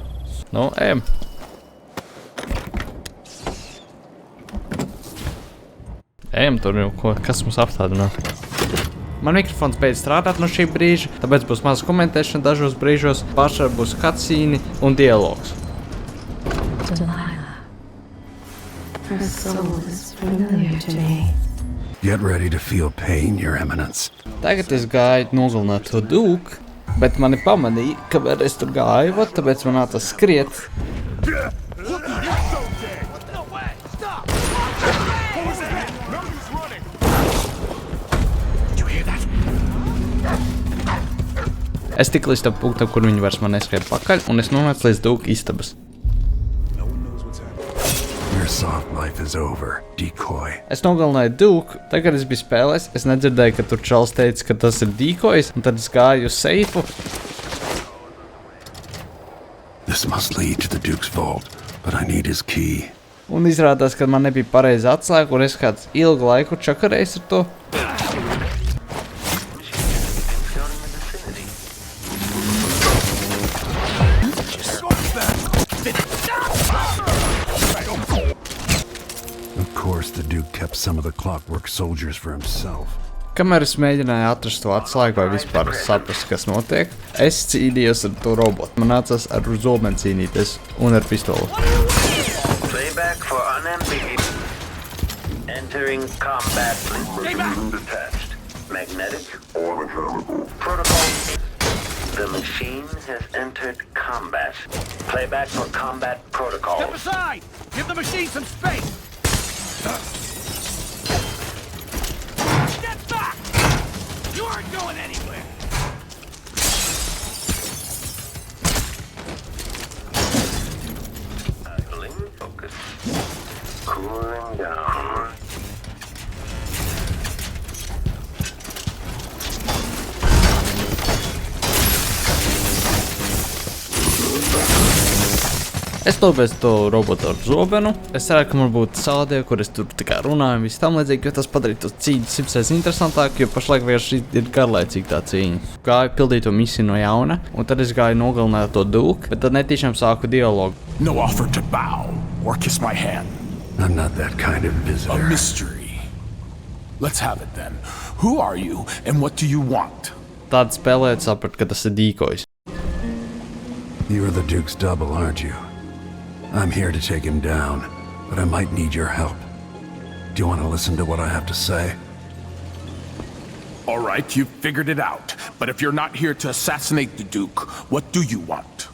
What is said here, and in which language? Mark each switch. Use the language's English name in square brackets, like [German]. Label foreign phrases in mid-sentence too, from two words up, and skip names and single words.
[Latvian] Nu, ejam. Ejam tur jau, kas mums apstādinā. Man mikrofons beidz strādāt no šī brīža, tāpēc būs maza komentēšana dažos brīžos, pašā būs cutscene un dialogs. [English] Her soul is familiar to me. Get ready to feel pain, Your Eminence. [Latvian] Tagad es gāju nogalināt to dūku, bet mani pamanīja, kamēr es tur gāju, tāpēc man nāca skriet. Es tiku līdz tam punktam, kur viņi vairs man neskrēja pakaļ, un es nonācu līdz dūka istabas. [English] Your soft life is over, decoy. [Latvian] Es nogalināju dūku, tagad es biju spēlēs, es nedzirdēju, ka tur čals teica, ka tas ir decoys, un tad es gāju uz seifu. [English] This must lead to the Duke's vault, but I need his key. [Latvian] Un izrādās, ka man nebija pareiza atslēga, un es kāds ilgu laiku čakarējis ar to. [English] The Duke kept some of the clockwork soldiers for himself. [Latvian] Kamēr es mēģināju atrast to atslēgu vai vispār saprast, kas notiek, es cīnījos ar to robotu. Man nācās ar zobenu cīnīties un ar pistoli. [English] Playback for unambiguous. Entering combat. Detached. Magnetic or mechanical. Protocol. The machine has entered combat. Playback for combat protocol. Step aside! Give the machine some space! Get back! You aren't going anywhere! Idling, focus. Cooling down. [Latvian] Es nopēc to robotu ar zobenu. Es ceru, ka man būtu sādie, kur es tur tikai runāju un viss tam līdzīgi, jo tas padarītu cīņu 100% interesantāk, jo pašlaik vienkārši ir garlaicīga tā cīņa. Gāju pildīt to misiju no jauna, un tad es gāju nogalināt to dūku, bet tad netīšām sāku dialogu. [English] No offer to bow or kiss my hand. I'm not that kind of visitor. A mystery. Let's have it then. Who are you and what do you want? [Latvian] Tāda spēlējot saprat, ka tas ir decoys. [English] You are the Duke's double, aren't you? I'm here to take him down, but I might need your help. Do you want to listen to what I have to say? All right, you've figured it out. But if you're not here to assassinate the Duke, what do you want?